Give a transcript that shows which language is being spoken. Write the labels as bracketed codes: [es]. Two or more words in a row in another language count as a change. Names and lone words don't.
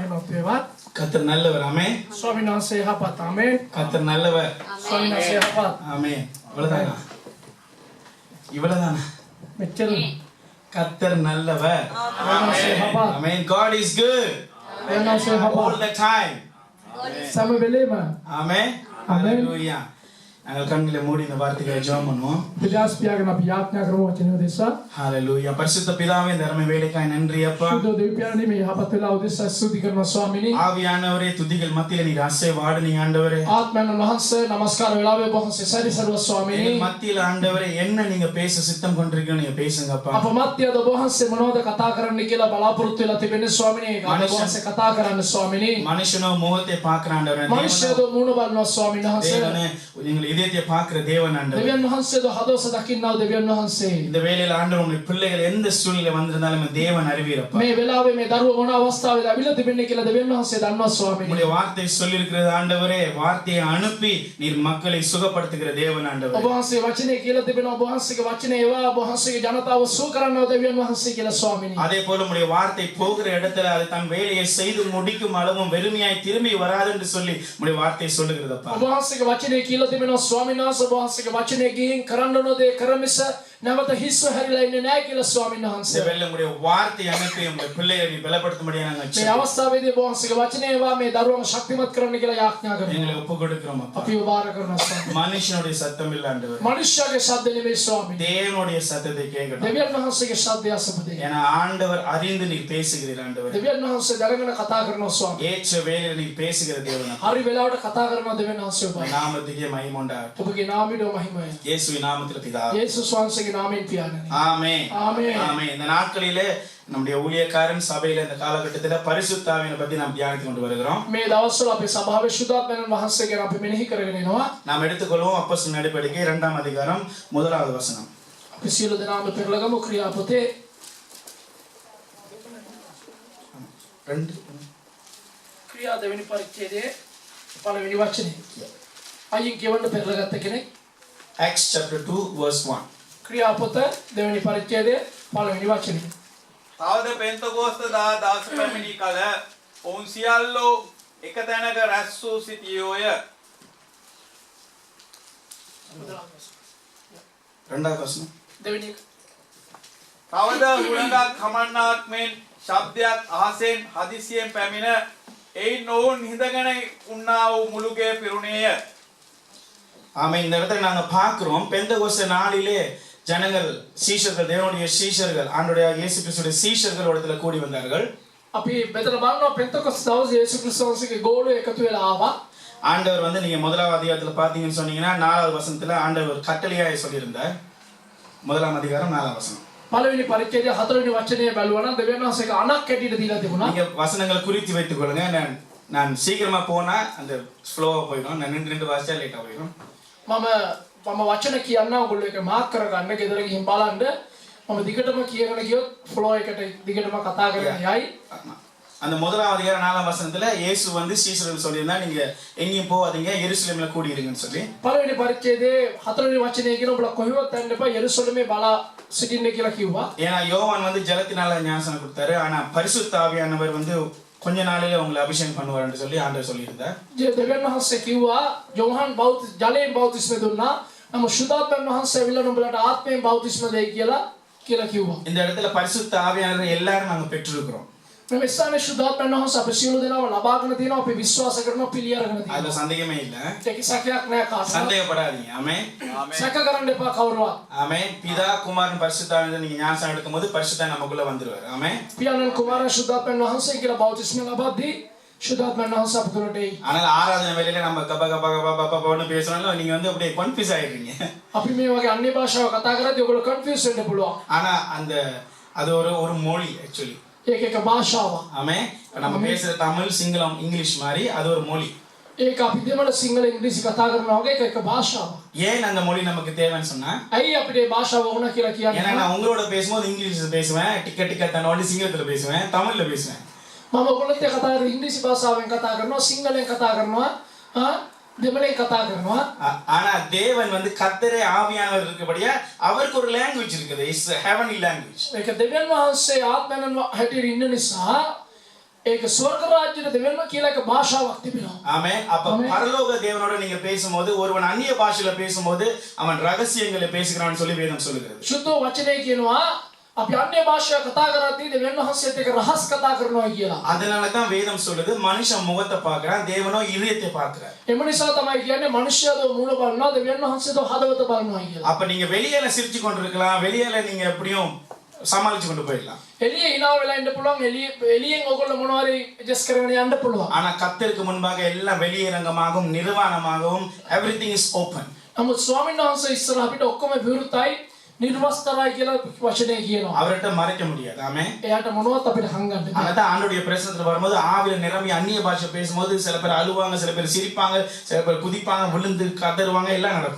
[si] වේවා. [ta] கர்த்தர் நல்லவர். ஆமென். [si] ස්වාමීන් වහන්සේ යහපත්. ආමේන්. [ta] கர்த்தர் நல்லவர். [si] ස්වාමීන් වහන්සේ යහපත්. [ta] ஆமென். இவ்வளவுதானா [si] මෙච්චර. [ta] கர்த்தர் நல்லவர். [si] ආමේන්. යහපත්. [ta] ஆமென். [en] God is good [si] වහන්සේ [en] all [si] යහපත්. [en] the time. [si] සම වෙලේම. [ta] ஆமென். ஹalleluya. நாங்கள் கண்களை மூடி இந்த வார்த்தைகளை ஜெபம் பண்ணுவோம். [si] පියාස් පියාගෙන අපි යාඥා කරමු වචනය දෙසා. [ta] ஹalleluya. பரிசுத்த பிதாவே தர்ம வேலைக்காய் நன்றி அப்பா. [si] සුදු දෙවියනි මේ යහපත් වෙලා උදෙසා ස්තුති කරනවා ස්වාමීනි. [ta] ஆவியானவரே துதிகள் மத்தியில நீர் அசைவாடுனீங்க ஆண்டவரே. [si] ආත්මයන් වහන්සේ নমස්කාර වෙලාවේ වහන්සේ සරිසරුව ස්වාමීනි. [ta] எங்கள் மத்தியில ஆண்டவரே என்ன நீங்க பேச சித்தம் கொண்டிருக்கீங்க நீங்க பேசுங்க அப்பா. [si] අප මැදියද වහන්සේ මොනවද කතා කරන්න කියලා බලාපොරොත්තු වෙලා තිබෙන්නේ ස්වාමීනි. ඒක වහන්සේ කතා කරන්න ස්වාමීනි. [ta] மனுஷனோ முகத்தை பார்க்கற ஆண்டவரே. [si] මනුෂ්‍යයද මූණ බලනවා ස්වාමීන් වහන්සේ. [ta] தேவனே நீங்கள் இதயத்தை பார்க்கிற தேவன் ஆண்டவரே. [si] දෙවියන් වහන්සේද හදවත දකින්නව දෙවියන් වහන්සේ. [ta] இந்த வேளையில ஆண்டவர் உங்கள் பிள்ளைகள் எந்த சூழ்நிலை வந்திருந்தாலும் தேவன் அறிவீரப்பா. [si] මේ වෙලාවේ මේ දරුවෝ මොන අවස්ථාවේද අවිල තිබෙන්නේ කියලා දෙවියන් වහන්සේ දන්නවා ස්වාමීනි. [ta] உம்முடைய வார்த்தை சொல்லி இருக்கிறது ஆண்டவரே. வார்த்தையை அனுப்பி நீர் மக்களை சுகப்படுத்துகிற தேவன் ஆண்டவரே. [si] ඔබ වහන්සේ වචනේ කියලා තිබෙනවා. ඔබ වහන්සේගේ වචනේ ඒවා ඔබ වහන්සේගේ ජනතාව සුව කරන්නව දෙවියන් වහන්සේ කියලා ස්වාමීනි. [ta] அதே போல உம்முடைய வார்த்தை போகிற இடத்துல அது தன் வேலையை செய்து முடிக்கும் அளவும் வெறுமையாய் திரும்பி வராது என்று சொல்லி உம்முடைய வார்த்தை சொல்லுகிறதப்பா. [si] ඔබ වහන්සේගේ වචනේ කියලා තිබෙනවා ස්වාමීන් වහන්සේ. ඔබ වහන්සේගේ වචනේ ගිහින් කරන්න ඕන දේ කරමිස නැවත හිස්ව හැරිලා ඉන්නේ නැහැ කියලා ස්වාමීන් වහන්සේ. [ta] இந்த வேளையில உம்முடைய வார்த்தை அனுப்பி உம்முடைய பிள்ளைகளை நீ பலப்படுத்தும்படியாக நாங்கள் [si] මේ අවස්ථාවේදී ඔබ වහන්සේගේ වචනේ ඒවා මේ දරුවන්ව ශක්තිමත් කරන්න කියලා යාඥා කරනවා. [ta] எங்களை ஒப்பு கொடுக்கிறோம் அப்பா. [si] අපි උබාර කරනවා ස්වාමීනි. [ta] மனுஷனுடைய சத்தம் இல்ல ஆண்டவரே. [si] මනුෂ්‍යගේ ශබ්ද නෙමෙයි ස්වාමීනි. [ta] தேவனுடைய சத்தத்தை கேட்கணும். [si] දෙවියන් වහන්සේගේ ශබ්දය අසපදේ. [ta] ஏன்னா ஆண்டவர் அறிந்து நீர் பேசுகிறீர் ஆண்டவரே. [si] දෙවියන් වහන්සේ දැනගෙන කතා කරනවා ස්වාමීනි. [ta] ஏற்ற வேளையில நீர் பேசுகிற தேவன். [si] හරි වෙලාවට කතා කරනවා දෙවියන් වහන්සේ ඔබ. [ta] நாமத்துக்கே மகிமை உண்டாகட்டும். [si] ඔබගේ නාමයට මහිමය. [ta] இயேசுவின் நாமத்தில் பிதாவே. [si] යේසුස් වහන්සේගේ නාමයෙන් පියාණනි. [ta] ஆமென். ஆமென். ஆமென். இந்த நாட்களிலே நம்முடைய ஊழியக்காரன் சபையில இந்த காலகட்டத்துல பரிசுத்த ஆவியை பத்தி நாம் தியானித்து கொண்டு வருகிறோம். [si] මේ දවස්වල අපේ සභාවේ සුදාත්මයන් වහන්සේ ගැන අපි මෙනෙහි කරගෙන යනවා. [ta] நாம் எடுத்துக்கொள்வோம் அப்போஸ்தலர் நடவடிக்கை 2ஆம் அதிகாரம் 1வது வசனம். [si] අපි සියලු දෙනාම පෙරලගමු ක්‍රියාපොතේ 2 ක්‍රියා දෙවෙනි පරිච්ඡේදයේ පළවෙනි වචනේ. අයින් කියවන්න පෙරලගත්ත කෙනෙක්. [en] Acts chapter 2 verse 1. [si] ක්‍රියාපොත දෙවෙනි පරිච්ඡේදයේ පළවෙනි වචනේ. තවද පෙන්තකෝස්ත දවස පැමිණි කල ඔවුන් සියල්ලෝ එක තැනක රැස් වූ සිටියෝය. [ta] 2வது வசனம். [si] දෙවෙනි තවද හුළඟක් කමන්නාක් මෙන් ශබ්දයක් අහසෙන් හදිසියෙන් පැමිණ එයින් ඔවුන් හිඳගෙන උන්නා වූ මුළුගේ පිරුණේය. [ta] ஆமென். இந்த இடத்துல நாங்க பார்க்கிறோம் பெந்தகோஸ்தே நாளிலே ஜனங்கள் சீஷர்கள் தேவனுடைய சீஷர்கள் ஆண்டவருடைய இயேசு கிறிஸ்துவின் சீஷர்கள் இடத்துல கூடி வந்தார்கள். [si] අපි මෙතන බලනවා පෙන්තකොස්ත දවසේ යේසුස් ක්‍රිස්තුස්ගේ ගෝලෝ එකතු වෙලා ආවා. [ta] ஆண்டவர் வந்து நீங்க 1வது அதிகாரத்துல பாத்தீங்கன்னு சொன்னீங்கன்னா 4வது வசனத்துல ஆண்டவர் கட்டளையாய் சொல்லியிருந்தார். 1ஆம் அதிகாரம் 4ஆம் வசனம். [si] පළවෙනි පරිච්ඡේදයේ 4වෙනි වචනය බැලුවා නම් දෙවියන් වහන්සේක අණක් කැටියට දීලා තිබුණා. [ta] நீங்க வசனங்களை குறித்து வைத்துக் கொள்ளுங்க. நான் சீக்கிரமா போனா அந்த ஃப்ளோவா போயிடும். நான் நின்று வாசிச்சா லேட்டா போயிடும். [si] මම වචන කියන්න ඔයගොල්ලෝ එක මාක් කරගන්න ගෙදර ගිහින් බලන්න. මම දිගටම කියගෙන ගියොත් ෆ්ලෝ එකට දිගටම කතා කරගෙන යයි. [ta] அந்த 1ஆம் அதிகாரம் 4ஆம் வசனத்துல இயேசு வந்து சீஷர்கள் சொல்லியிருந்தா நீங்க எங்கேயும் போகாதீங்க எருசலேம்ல கூடி இருங்கன்னு சொல்லி. [si] පළවෙනි පරිච්ඡේදයේ 4වෙනි වචනේ කියන ඔබලා කොහෙවත් යන්න එපා යෙරුසලමේ බලා සිටින්න කියලා කිව්වා. [ta] ஏன்னா யோவான் வந்து ஜலத்தினால ஞானஸ்நானம் கொடுத்தாரு. ஆனா பரிசுத்த ஆவியானவர் வந்து கொஞ்ச நாளிலே உங்களை அபிஷேகம் பண்ணுவார்னு சொல்லி ஆண்டவர் சொல்லியிருந்தார். [si] දෙවියන් වහන්සේ කිව්වා යෝහන් ජලයෙන් බෞතිස්ම දුන්නා. නම සුදාත්මයන් වහන්සේ ඇවිල්ලා නුඹලට ආත්මයෙන් බෞතිස්ම දෙයි කියලා කිව්වා. [ta] இந்த இடத்துல பரிசுத்த ஆவியானவர் எல்லாரும் நாங்க பெற்றிருக்கிறோம். [si] මේ ස්ථානයේ සුදාත්මයන් වහන්සේ අපේ සියලු දෙනාම ලබාගෙන තියෙනවා. අපි විශ්වාස කරනවා පිළිඅරගෙන තියෙනවා. [ta] அதுல சந்தேகமே இல்ல. [si] ඒක සැකයක් නෑ කාටවත්. [ta] சந்தேகப்படாதீங்க. ஆமென். [si] සැක කරන්න එපා කවුරුවත්. [ta] ஆமென். பிதா குமாரன் பரிசுத்த ஆவியானவர் நீங்க ஞானஸ்நானம் எடுக்கும்போது பரிசுத்த நமக்குள்ள வந்துருவார். ஆமென். [si] පියාණන් කුමාරන් සුදාත්මයන් වහන්සේ කියලා බෞතිස්ම ලබද්දී සුදාත්මයන් වහන්සේ අප තුළට එයි. [ta] ஆனால் ஆராதனை வேளையில நம்ம கப கப கப கப கபன்னு பேசுறோம்ல நீங்க வந்து அப்படியே கன்ஃபியூஸ் ஆயிடுறீங்க. [si] අපි මේ වගේ අන්‍ය භාෂාව කතා කරද්දී ඔයගොල්ලෝ කන්ෆියුස් වෙන්න පුළුවන්. [ta] ஆனா அந்த அது ஒரு மொழி ஆக்சுவலி. [si] ඒක එක භාෂාවක්. [ta] ஆமென். நம்ம பேசுற தமிழ் சிங்களம் இங்கிலீஷ் மாதிரி அது ஒரு மொழி. [si] ඒක අපි දෙමළ සිංහල ඉංග්‍රීසි කතා කරනවා වගේ ඒක එක භාෂාවක්. [ta] ஏன் அந்த மொழி நமக்கு தேவைன்னு சொன்னா [si] ඇයි අපිට මේ භාෂාව ඕන කියලා [ta] ஏன்னா [si] කියන්නේ? [ta] நான் உங்களோட பேசும்போது இங்கிலீஷ்ல பேசுவேன், டிக்கெட் தன்னோட சிங்களத்துல பேசுவேன், தமிழ்ல பேசுவேன். [si] මම ඔයගොල්ලොත් එක්ක කතා කරලා ඉංග්‍රීසි භාෂාවෙන් කතා කරනවා, සිංහලෙන් කතා කරනවා, දෙමළෙන් කතා කරනවා. [ta] ஆனா தேவன் வந்து கர்த்தரே ஆவியானவர் இருக்கபடியா அவருக்கு ஒரு லாங்குவேஜ் இருக்குது. [en] It's heavenly language. [si] ඒක දෙවියන් වහන්සේ ආත්මයන් හැටියට ඉන්න නිසා ඒක ස්වර්ග රාජ්‍යයේ දෙවියන්ව කියලා එක භාෂාවක් තිබෙනවා. [ta] ஆமென். அப்ப பரலோக தேவனோட நீங்க பேசும்போது ஒருவன் அந்நிய பாஷையில பேசும்போது அவன் ரகசியங்களை பேசுகிறான்னு சொல்லி வேதம் சொல்லுகிறது. [si] සුද්ධ වචනේ කියනවා අපි අන්‍ය භාෂා කතා කරද්දී දෙවියන් වහන්සේත් එක්ක රහස් කතා කරනවා කියලා. [ta] அதனால தான் வேதம் சொல்லுது மனுஷன் முகத்தை பார்க்கறான் தேவனோ இதயத்தை பார்க்கறார். [si] එම නිසා තමයි කියන්නේ මනුෂ්‍යයෝ මූල බලනවා දෙවියන් වහන්සේ도 හදවත බලනවා කියලා. [ta] அப்ப நீங்க வெளியில சிரிச்சு கொண்டிருக்கலாம் வெளியில நீங்க எப்படியும் சமாளிச்சு கொண்டு போயிடலாம். [si] එළිය hina වෙලා ඉන්න පුළුවන් එළියෙන් ඔයගොල්ලෝ මොනවාරි ඇඩ්ජස්ට් කරගෙන යන්න පුළුවන්. [ta] ஆனா கர்த்தருக்கு முன்பாக எல்லாம் வெளியரங்கமாகவும் நிர்வாணமாகவும் [en] everything is open. [si] නමුත් ස්වාමීන් වහන්සේ ඉස්සරහ අපිට ඔක්කොම විවෘතයි නිර්වස්තරයි කියලා වචනේ කියනවා. [ta] அவர்கிட்ட மறைக்க முடியாது. ஆமென். [si] එයාට මොනවත් අපිට හංගන්න බෑ. [ta] அதான் ஆண்டவருடைய பிரசன்னத்துல வரும்போது ஆவியில நிரம்பி அந்நிய பாஷை பேசும்போது சில பேர் அழுவாங்க சில பேர் சிரிப்பாங்க சில பேர் குதிப்பாங்க விழுந்து கதறுவாங்க எல்லாம் நடக்கும்.